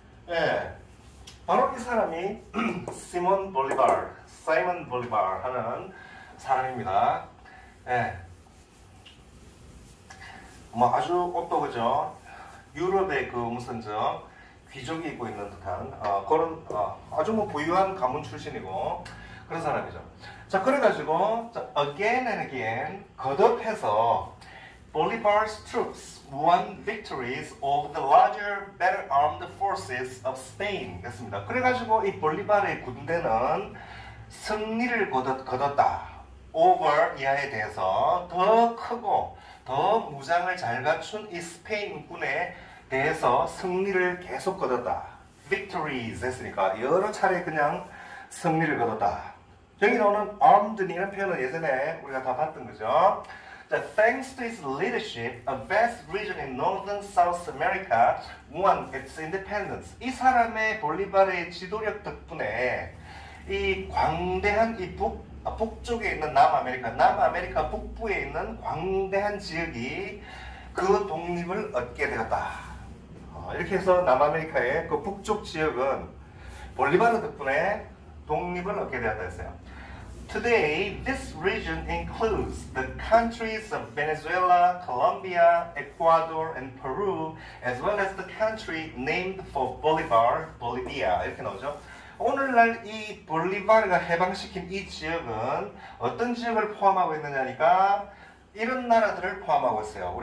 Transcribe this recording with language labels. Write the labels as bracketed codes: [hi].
[ko] 예, 바로 이 사람이 사이먼 볼리바르 하는 사람입니다. 예, 뭐 아주 옷도 그죠? 유럽의 그 무슨 귀족이 입고 있는 듯한 그런 아주 뭐 부유한 가문 출신이고 그런 사람이죠. 자, 그래가지고 [en] again and again 거듭해서 Bolivar's troops won victories over the larger, better armed forces of Spain. [ko] 됐습니다. 그래가지고 이 볼리바르의 군대는 승리를 거뒀다. over 이하에 대해서 더 크고 더 무장을 잘 갖춘 이 스페인 군에 대해서 승리를 계속 거뒀다. victories 했으니까 여러 차례 그냥 승리를 거뒀다. 여기 나오는 armed이라는 표현은 예전에 우리가 다 봤던 거죠. [en] Thanks to his leadership, a vast region in northern South America won its independence. [ko] 이 사람의 볼리바르의 지도력 덕분에 이 광대한 이 북쪽에 있는 남아메리카 북부에 있는 광대한 지역이 그 독립을 얻게 되었다. 이렇게 해서 남아메리카의 그 북쪽 지역은 볼리바르 덕분에 독립을 얻게 되었다 했어요. [en] Today, this region includes the countries of Venezuela, Colombia, Ecuador, and Peru, as well as the country named for Bolivar, Bolivia. [ko] 이렇게 나오죠. 오늘날 이 볼리바르가 해방시킨 이 지역은 어떤 지역을 포함하고 있느냐니까 이런 나라들을 포함하고 있어요.